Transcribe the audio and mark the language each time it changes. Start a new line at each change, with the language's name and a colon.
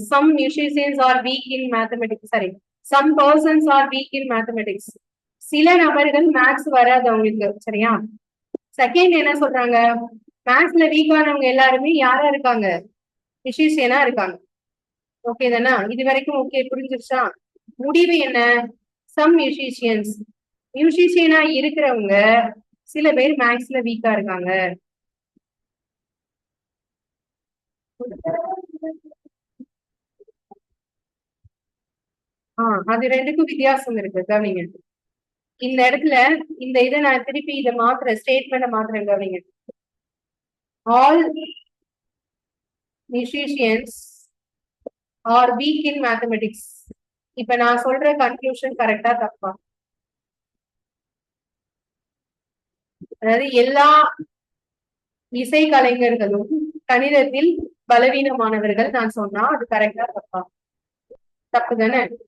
English: Some musicians are weak in mathematics. Sorry, some persons are weak in mathematics.
Tamil: சில நபர்கள் maths வராது அவங்களுக்கு. சரியா? செகண்ட் என்ன சொல்றாங்க? மேத்ஸ்ல வீக்கானவங்க எல்லாருமே யாரா இருக்காங்க? மியூசிஷியனா இருக்காங்க. ஓகே தானா? இது வரைக்கும் ஓகே, புரிஞ்சிருச்சா? முடிவு என்ன? சம் மியூசிஷியன்ஸ், மியூசிஷியனா இருக்கிறவங்க சில பேர் மேத்ஸ்ல வீக்கா இருக்காங்க. அது ரெண்டுக்கும் வித்தியாசம் இருக்கு, கவனிங்க. இந்த இடத்துல இந்த இதை நான் திருப்பி இதை மாத்துறேன், ஸ்டேட்மெண்ட் மாத்துறேன், கவனிங்க.
English: All musicians are weak in mathematics.
Tamil: இப்ப நான் சொல்ற கன்க்ளூஷன் கரெக்டா தப்பா? அதாவது எல்லா இசை கலைஞர்களும் கணிதத்தில் பலவீனமானவர்கள் நான் சொன்னா அது கரெக்டா தப்பா? தப்பு தானே?